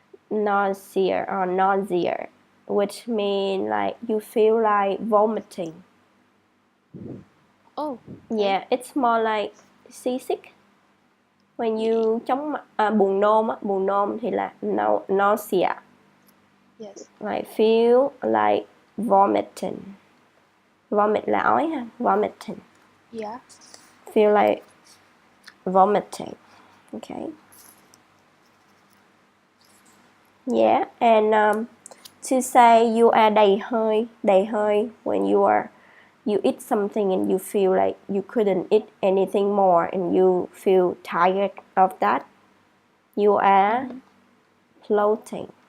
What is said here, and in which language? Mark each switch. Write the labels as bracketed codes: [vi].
[en] Nausea or nausea, which means like you feel like vomiting. Oh. Okay. Yeah, it's more like seasick. When you [vi] buồn nôn á, buồn nôn thì là nausea. [en] Yes. Like feel like vomiting. [vi] Vomit là ói ha, vomiting. [en] Yeah. Feel like vomiting. Okay. Yeah, and to say you are đầy hơi when you eat something and you feel like you couldn't eat anything more and you feel tired of that, you are floating.